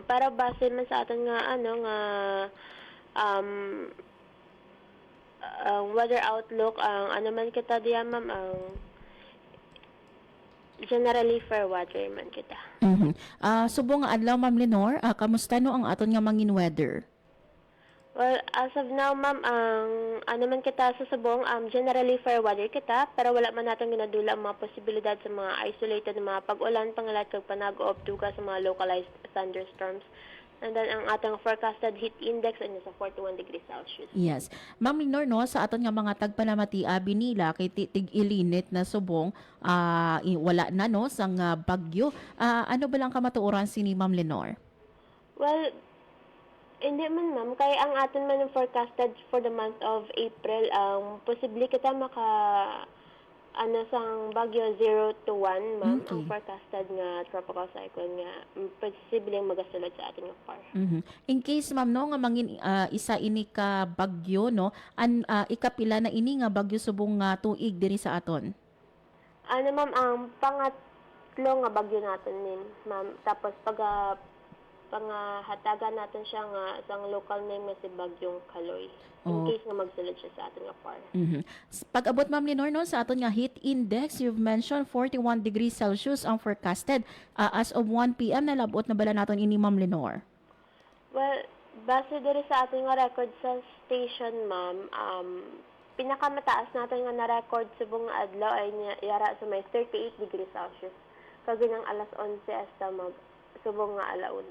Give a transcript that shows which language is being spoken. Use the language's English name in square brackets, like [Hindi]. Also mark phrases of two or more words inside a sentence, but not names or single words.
[Hiligaynon] Para base man sa aton nga [English] weather outlook, [Hiligaynon] ang ano man kita diyan, ma'am, ang [English] generally fair weather [Hiligaynon] man kita. Subong nga adlaw Ma'am Lenore, kamusta no ang aton nga mangin weather? [English] Well, as of now, [Hiligaynon] ma'am, ang ano man kita sa subong, [English] generally fair weather [Hiligaynon] kita, pero wala man natin ginadula ang mga posibilidad sa mga isolated na mga pag-ulan, pangalat kag panago tuga sa mga [English] localized thunderstorms. And then [Hiligaynon] ang atong [English] forecasted heat index [Hiligaynon] ay nasa 41 [English] degrees Celsius. Yes. [Hiligaynon] Ma'am Lenore, no, sa aton nga mga tagpanamati abi nila kay tig-ilinit na subong wala na no sang bagyo. Ano ba lang kamatuoran si ni Ma'am Lenore? Well, hindi man, ma'am. Kaya ang aton man [English] forecasted for the month of April, [Hiligaynon] posible kita ano sang bagyo 0 to 1, ma'am, [English] Okay. [Hiligaynon] ang forecasted nga [English] tropical cyclone [Hiligaynon] nga posibleng magasulod sa ating par. Mhm. [English] In case [Hiligaynon] ma'am no nga mangin isa ini ka bagyo no, ikapila na ini nga bagyo subong nga tuig diri sa aton. Ano ma'am, ang pangatlo nga bagyo natin nin, ma'am. Tapos pangahatagan natin siya nga isang [English] local name [Hiligaynon] nga si Bagyong Kaloy. [English] In Oh. [Hiligaynon] case nga magsulod siya sa ating par. Mhm. Pag-abot ma'am Lenore no sa aton nga heat index, [English] you've mentioned [Hiligaynon] 41 [English] degrees Celsius [Hiligaynon] ang forecasted. [English] As of 1 p.m. [Hiligaynon] nalabot na bala naton ini ma'am Lenore? Well, base diri sa ating nga record sa station, ma'am, pinakamataas natin nga na-record subong nga adlaw ay yara sa may 38 [English] degrees Celsius. [Hiligaynon] Kagunang alas 11 hasta subong nga alauna.